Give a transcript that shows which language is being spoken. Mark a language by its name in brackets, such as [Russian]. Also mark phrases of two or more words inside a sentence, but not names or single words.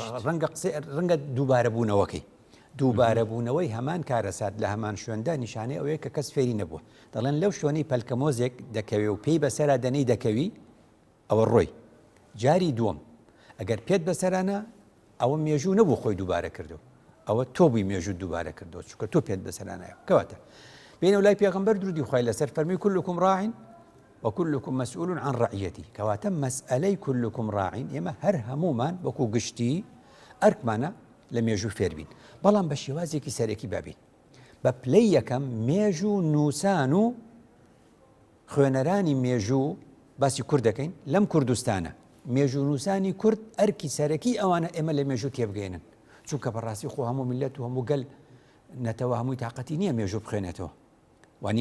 [Central Kurdish] ڕەنگە دووبارە بوونەوەکەی دووبارە بوونەوەی هەمان کارەسات لە هەمان شوێندا نیشانەی ئەوەیە کە کەس فێری نەبووە دەڵێن لەو شوێنەی پەلکەمۆزێک دەکەوێ و پێی بەسەرا دەنەی دەکەوی ئەوە ڕۆی جاری دووەم ئەگەر پێت بەسەرانە ئەوە مێژوو نەبوو خۆی دووبارە کردو ئەوە تۆ بووی مێژوو دووبارە کردو چونکە تۆ پێت بەسەرانایە کەواتە بینە لای پێغەمبەر درودی خوای لەسەر فەرمی [Arabic] كلكم راع وكلكم مسؤول عن رعيته [Central Kurdish] کەواتە مەسئلەی [Arabic] كلكم راع [Central Kurdish] ئێمە هەر هەمومان وەکو گشتی ئەرکمانە لە مێژوو فێر بین بەڵام بە شێوازێکی سەرەکی بابین بە پلەی یەکەم مێژوو نووسان و خوێنەرانی مێژوو باسی کورد دەکەین لەم کوردستانە مێژوو نووسانی کورد ئەرکی سەرەکی ئەوانە ئێمە لە مێژوو تێبگەێنن چونکە بەڕاستی خۆ هەموو میلەت و هەموو گەل نەتەوە هەمووی تااقەتی نییە مێژوو بخوێنێتەوە وانە